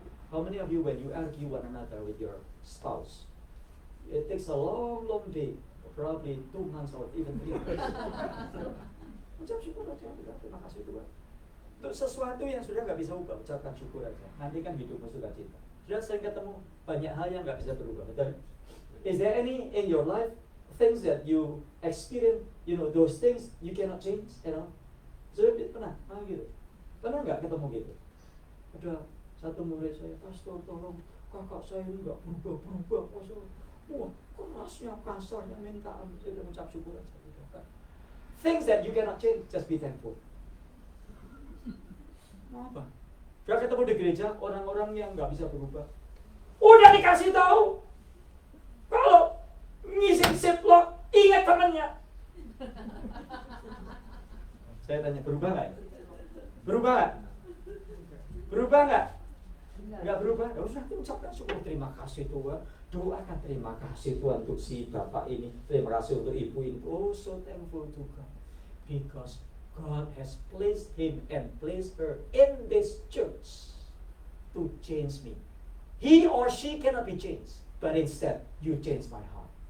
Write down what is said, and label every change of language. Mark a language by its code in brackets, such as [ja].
[en] How many of you when you argue one another with your spouse, it takes a long day, probably 2 months or even 3 months. [id] Ucap syukur aja, terima kasih Tuhan. Untuk sesuatu yang sudah nggak bisa ubah, ucapkan syukur aja. Nanti kan hidupmu suka cita. Sudah sering ketemu banyak hal yang nggak bisa berubah. Betul? [en] Is there any in your life things that you experience, those things you cannot change, [id] Sudah pernah? Gitu. Pernah nggak ketemu gitu? Ada satu murid saya, pastor tolong kakak saya ini nggak berubah, pastor. Wah, kerasnya, kasarnya, minta ampun, saya ucap syukur aja. [en] Things that you cannot change, just be thankful. [id] Mau apa? Gak ketemu di gereja orang-orang yang nggak bisa berubah. Udah dikasih tahu, kalau ngisi ziplock ingat temannya. Saya tanya, berubah nggak? Berubah nggak? Berubah nggak? Nggak berubah. Ya usah, ucapkan syukur, terima kasih Tuhan. Doakan terima kasih Tuhan untuk si bapak ini. Terima kasih untuk ibu ini. [en] Oh, so thankful to God, because God has placed him and placed her in this church to change me. He or she cannot be changed, but instead you change my heart.